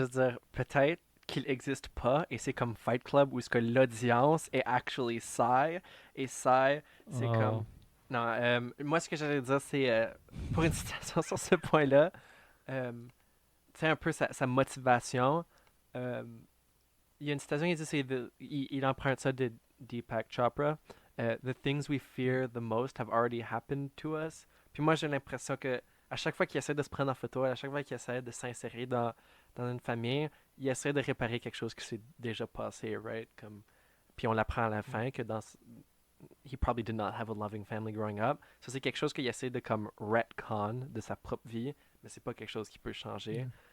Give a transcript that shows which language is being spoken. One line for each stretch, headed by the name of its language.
French: juste dire, peut-être qu'il existe pas, et c'est comme Fight Club où ce que l'audience est actually Psy, et Psy, c'est comme. Oh. Non, moi ce que j'allais dire, c'est pour une citation sur ce point-là, euh, tu sais, un peu sa motivation. euh, il y a une citation qui dit, il emprunte ça de Deepak Chopra.
English: The things we fear the most have already happened to us.
French: Puis moi, j'ai l'impression que à chaque fois qu'il essaie de se prendre en photo, à chaque fois qu'il essaie de s'insérer dans une famille, il essaie de réparer quelque chose qui s'est déjà passé, right? Comme, puis on l'apprend à la fin que
English: he probably did not have a loving family growing up.
French: Ça, c'est quelque chose qu'il essaie de comme retcon de sa propre vie, mais c'est pas quelque chose qui peut changer.